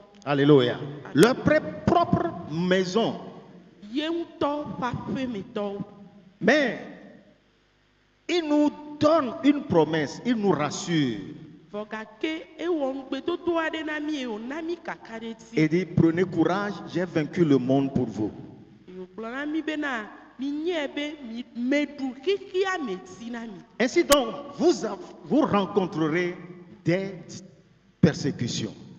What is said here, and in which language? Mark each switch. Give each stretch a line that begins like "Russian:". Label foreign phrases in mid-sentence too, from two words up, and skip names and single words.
French: Alléluia. Leur propre maison. Ye unto pa pe mi to. Mais il nous donne une promesse, il nous rassure. Et dit, prenez courage, j'ai vaincu le monde pour vous. Ainsi donc, vous rencontrerez des persécutions.